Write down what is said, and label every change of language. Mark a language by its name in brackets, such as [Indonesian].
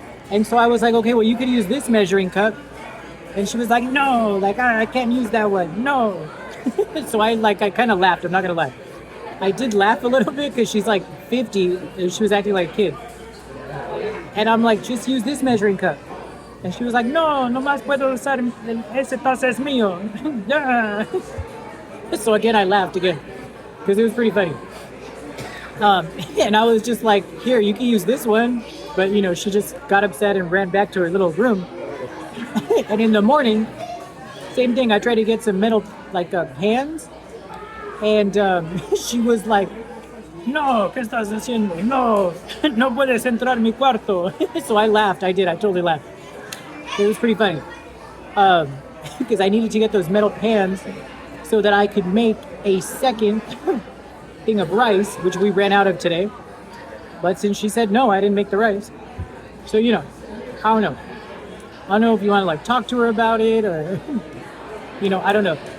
[English] And so I was like, okay, well, you could use this measuring cup. And she was like, no, like, I can't use that one, no. So I kind of laughed, I'm not gonna lie. I did laugh a little bit because she's like 50 and she was acting like a kid. And I'm like, just use this measuring cup. And she was like, [Spanish] no, no más puedo usar ese taza es mío. [English] Yeah. So again, I laughed again because it was pretty funny. And I was just like, here, you can use this one. But, she just got upset and ran back to her little room. And in the morning, same thing. I tried to get some metal, pans. And she was like, [Spanish] no, ¿qué estás haciendo? No, no puedes entrar mi cuarto. [English] So I laughed. I did. I totally laughed. It was pretty funny. Because I needed to get those metal pans so that I could make a second thing of rice, which we ran out of today. But since she said no, I didn't make the rice. So, I don't know. I don't know if you want to talk to her about it or, I don't know.